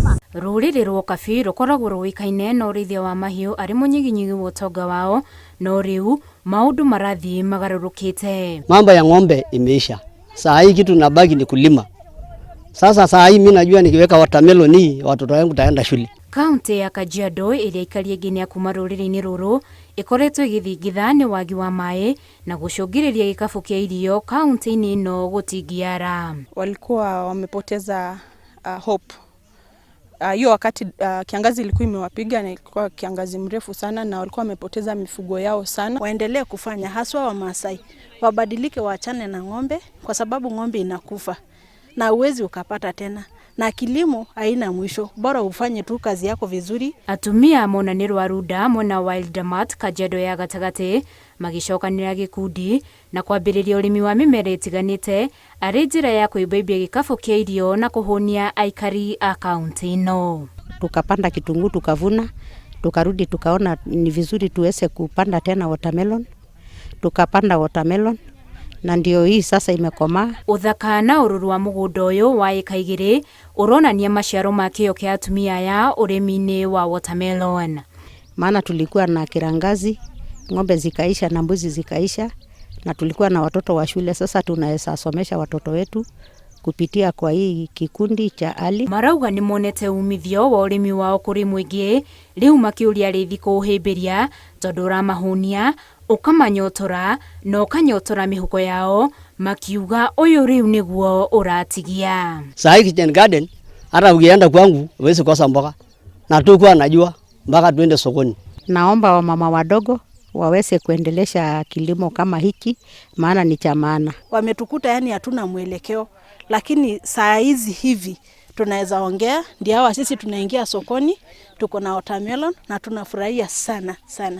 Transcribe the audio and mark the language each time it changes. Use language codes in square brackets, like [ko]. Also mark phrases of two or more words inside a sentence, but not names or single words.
[ki] Rũrĩrĩ rwa Kabi rũkoragwo rũĩkaine na ũrĩithia wa mahiũ arĩ mũnyiginyigi wa ũtonga wao, no rĩu maũndũ marathiĩ magarũrũkĩte. [sw] Mambo ya ng'ombe imeisha. Saa hii kitu nabaki ni kulima. Sasa saa hii mimi najua nikiweka watermelon hii watoto wangu taenda shule. [ki] Kaunti ya Kajiado ĩrĩa ikarie nginya kuma rũrĩrĩ-inĩ rũrũ ĩkoretwo ĩgĩthingitha nĩ wagi wa maĩ na gũcũngĩrĩria gĩkabũ kĩa irio kaunti-inĩ ĩno gũtingiara. [sw] Walikuwa wamepoteza hope. Hiyo wakati kiangazi ilikuwa imewapiga na ilikuwa kiangazi mrefu sana na walikuwa wamepoteza mifugo yao sana. Waendelee kufanya haswa wa Maasai wabadilike, waachane na ng'ombe kwa sababu ng'ombe inakufa na uwezi ukapata tena, na kilimo haina mwisho, bora ufanye tu kazi yako vizuri. [ki] Atumia monanĩro wa Ruda mwena Wildermat Kajiado ya gatagatĩ magicokanĩra gĩkundi na kwambĩrĩria ũrĩmi wa mĩmera ĩtiganĩte arĩ njĩra ya kwĩmbĩmbia gĩkabũ kĩa irio na kũhũnia aikari a kaunti ĩno. [sw] Tukapanda kitunguu tukavuna, tukarudi tukaona ni vizuri tuweze kupanda tena watermelon, tukapanda watermelon na ndio hii sasa imekomaa. [ki] Uthaka na ũrũrũ wa mũgũnda ũyũ wa ĩka igĩrĩ ũronania maciaro ma kĩyo kĩa atumia ya ũrĩmi-inĩ wa watermelon. [sw] Maana tulikuwa na kirangazi, ng'ombe zikaisha na mbuzi zikaisha, na tulikuwa na watoto wa shule. Sasa tunaweza somesha watoto wetu kupitia kwa hii kikundi cha Ali. [ki] Marauga nĩ monete umithio wa ũrĩmi wao kũrĩ mũingĩ, rĩu makĩũria rĩthi kũũhĩmbĩria tondũ ũramahunia ũkamanyotora na ũkanyotora mĩhuko yao, makiuga ũyũ rĩu nĩguo ũratigia. [sw] Saa hii [en] kitchen garden [sw] hata ukienda kwangu huwezi kosa mboga, na tukua najua mpaka tuende sokoni. Naomba wamama wadogo waweze kuendelesha kilimo kama hiki, maana ni cha maana. Wametukuta yani hatuna mwelekeo, lakini saa hizi hivi tunaweza ongea, ndio hawa sisi tunaingia sokoni, tuko na watermelon na tunafurahia sana sana.